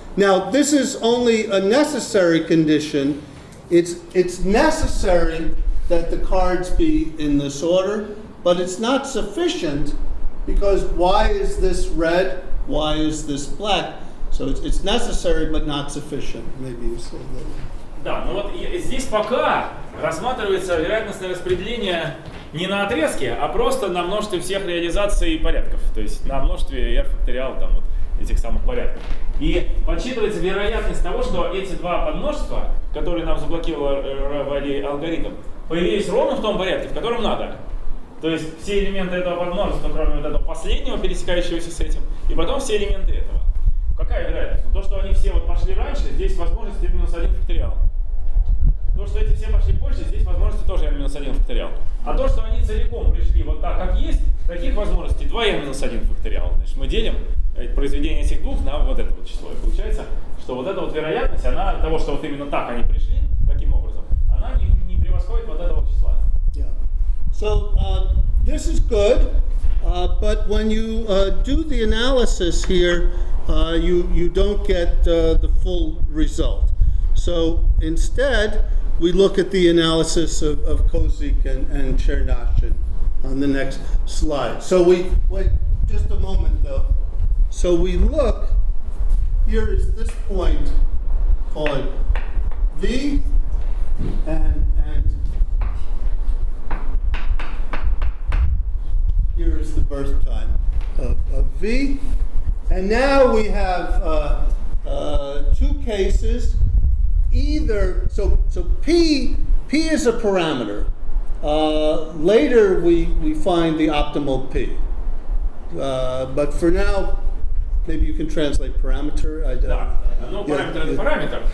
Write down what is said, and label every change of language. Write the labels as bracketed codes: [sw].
[en] Now, this is only a necessary condition. It's necessary that the cards be in this order, but it's not sufficient, because why is this red? Why is this black? So it's necessary, but not sufficient. Maybe you say that. [ru] Да, ну вот здесь пока рассматривается вероятностное распределение не на отрезке, а просто на множестве всех реализаций порядков. То есть на множестве r факториал там вот этих самых порядков. И подсчитывается вероятность того, что эти два подмножества, которые нам заблокировали алгоритм, появились ровно в том порядке, в котором надо. То есть все элементы этого подмножества, кроме вот этого последнего, пересекающегося с этим, и потом все элементы этого. Какая вероятность? То, что они все вот пошли раньше, здесь возможность n-1 факториал. То, что эти все пошли позже, здесь возможности тоже n-1 факториал. А то, что они целиком пришли вот так, как есть, таких возможностей 2n-1 факториал. Значит, мы делим произведение этих двух на вот это вот число. И получается, что вот эта вот вероятность, она того, что вот именно так они пришли, таким образом, она не превосходит вот этого числа. [en] Yeah. So this is good, but when you do the analysis here, you don't get the full result. So instead, we look at the analysis of Kozik and Chernachin on the next slide. So we wait just a moment though. So we look, here is this point call it V, and here is the birth time of V. And now we have two cases. Either, so P is a parameter. Later we find the optimal P. But for now, maybe you can translate parameter. [ru] Да, ну параметр это параметр.